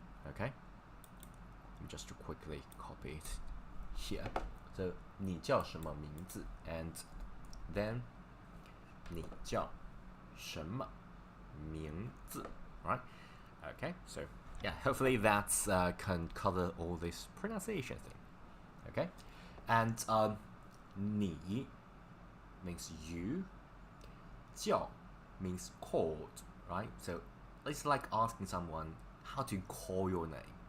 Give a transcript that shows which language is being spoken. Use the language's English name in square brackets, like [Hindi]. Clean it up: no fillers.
[English] Okay, just to quickly copy it here. So [Chinese] 你叫什么名字 [English] and then 你叫什么名字 right? Okay, so yeah, hopefully that's can cover all this pronunciation thing. Okay, and 你 means you, 叫 means called, right? So it's like asking someone how to call your name.